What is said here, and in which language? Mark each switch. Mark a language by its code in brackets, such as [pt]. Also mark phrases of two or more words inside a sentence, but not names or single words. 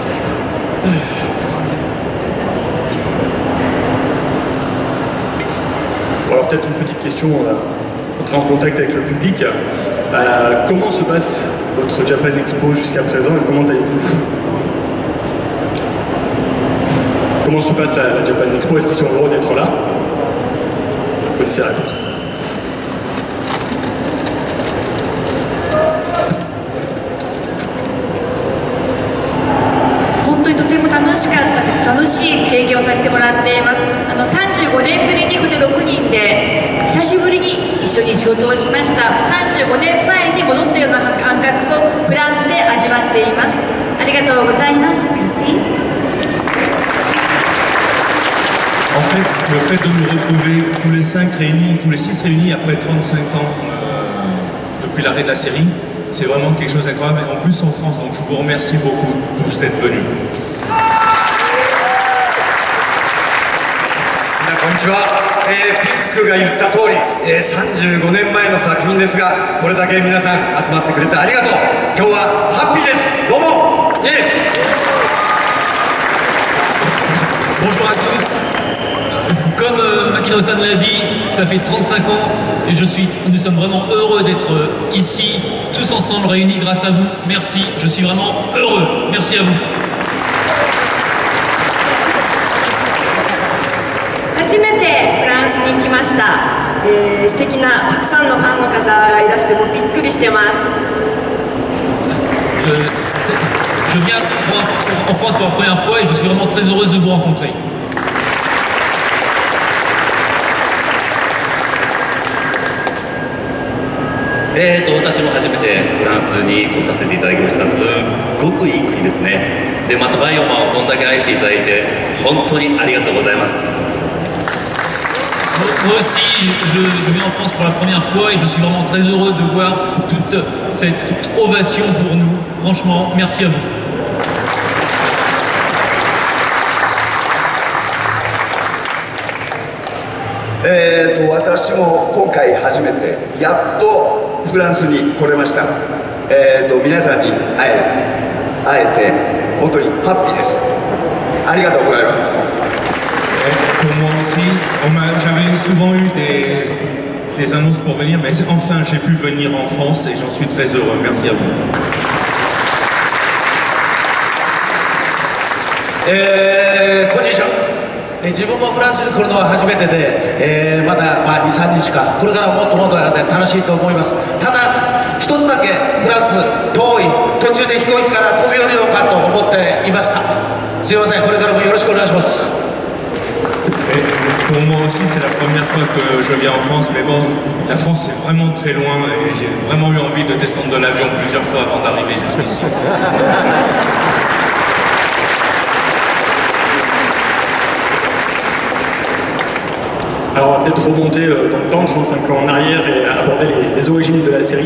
[fr] Bon, alors peut-être une petite question, entrer en contact avec le public. Comment se passe votre Japan Expo jusqu'à présent et comment allez-vous? Comment se passe la Japan Expo? Est-ce qu'ils sont heureux d'être là? Vous connaissez la réponse. [ja] 楽しい経験をさせてもらっています。35年ぶりにこて6人で久しぶりに一緒に仕事をしました。35年前に戻ったような感覚をフランスで味わっています。ありがとうございます。Merci. [fr] En fait, le fait de nous retrouver tous les 5 réunis, tous les 6 réunis après 35 ans depuis l'arrêt de la série, c'est vraiment quelque chose d'incroyable. En plus en France, donc je vous remercie beaucoup tous d'être venus. [ja] こんにちは、ピックが言った通り、35年前の作品ですが、これだけ皆さん集まってくれてありがとう。今日はハッピーです。どうも。 [fr] Bonjour à tous. Comme Makino-san l'a dit, ça fait 35 ans et nous sommes vraiment heureux d'être ici, tous ensemble réunis grâce à vous. Merci, je suis vraiment heureux. Merci à vous. [ja] 初めてフランスに来ました。素敵なたくさんのファンの方がいらしてもうびっくりしてます。 [fr] Je viens en France pour la première fois et je suis vraiment très heureuse de vous rencontrer. [ja] 私も初めてフランスに来させていただきました。すっごくいい国ですね。でまたバイオマンをこんだけ愛していただいて本当にありがとうございます。 [fr] Moi aussi, je viens en France pour la première fois et je suis vraiment très heureux de voir toute cette ovation pour nous. Franchement, merci à vous. [ja] 私も今回初めてやっとフランスに来れました。皆さんに会えて本当にハッピーです。ありがとうございます。 [fr] Pour moi aussi, j'avais souvent eu des annonces pour venir, mais enfin j'ai pu venir en France et j'en suis très heureux. Merci à vous. [ja] こんにちは。自分もフランスに来るのは初めてで、まだ2、3日か、これからもっともっと楽しいと思います。ただ一つだけフランス遠い、途中で飛行機から飛び降りようかと思っていました。すいません、これからもよろしくお願いします。 [fr] Pour moi aussi, c'est la première fois que je viens en France, mais bon, la France est vraiment très loin et j'ai vraiment eu envie de descendre de l'avion plusieurs fois avant d'arriver jusqu'ici. Alors on va peut-être remonter dans le temps, 35 ans en arrière et aborder les origines de la série.